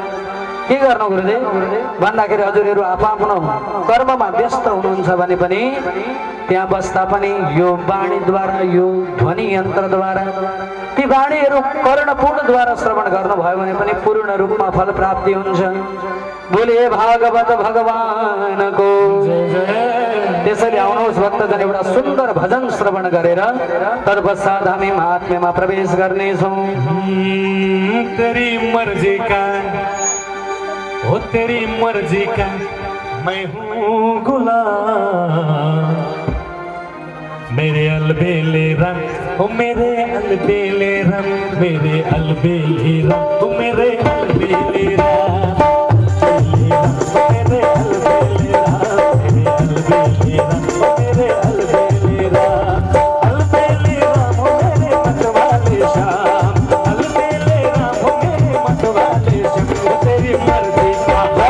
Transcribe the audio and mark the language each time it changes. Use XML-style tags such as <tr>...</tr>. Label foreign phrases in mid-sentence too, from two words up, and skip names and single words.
<ne>के गर्नु गुरुदेव भन्दाखेरि हजुरहरू आफ्नो कर्ममा व्यस्त हुनुहुन्छ भने पनि त्यहाँ बस्दा पनि यो वाणीद्वारा, यो ध्वनि यन्त्रद्वारा ती वाणीहरू कर्णपूर्णद्वारा श्रवण गर्नुभयो भने पनि पूर्ण रूपमा फल प्राप्ति हुन्छ। बोले भागवत भगवानको त्यसैले आउनुहोस् भक्तजन एउटा सुन्दर भजन श्रवण गरेर तत्पश्चात हामी महात्म्यमा प्रवेश गर्नेछौँ।</ne> <hi>तेरी मर्जी का हो तेरी मर्जी का मैं हूँ गुलाम मेरे अलबेले रंग ओ मेरे अलबेले रंग मेरे अलबेले रंग ओ मेरे अलबेले रंग मेरे अलबेले रंग मेरे अलबेले रंग ओ मेरे अलबेले रंग अलबेले रंग ओ मेरे मतवाले शाम अलबेले रंग ओ मेरे मतवाले शाम तेरी मर्जी का</hi>